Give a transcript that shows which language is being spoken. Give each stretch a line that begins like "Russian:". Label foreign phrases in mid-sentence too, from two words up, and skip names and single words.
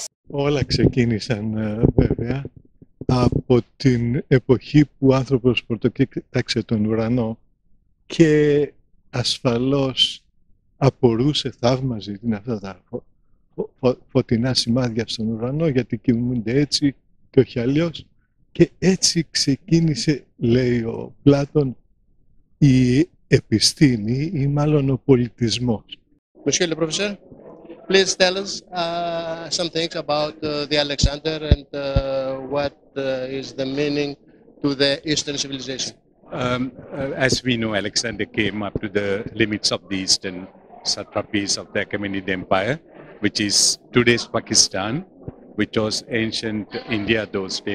Greek: Όλα ξεκίνησαν βέβαια από την εποχή που ο άνθρωπος πρωτοκοίταξε τον ουρανό και ασφαλώς απορούσε, θαύμαζε αυτά τα φωτεινά σημάδια στον ουρανό, γιατί κοιμούνται έτσι και όχι αλλιώς. Και έτσι ξεκίνησε, λέει ο Πλάτων, η επιστήμη ή μάλλον ο πολιτισμός.
French: Monsieur le professeur,
English: please tell us some things about the Alexander and what is the meaning to the Eastern civilization. As we know, Alexander came up to the limits of the eastern satrapies of the Achaemenid Empire, which is today's Pakistan, which was ancient India those days.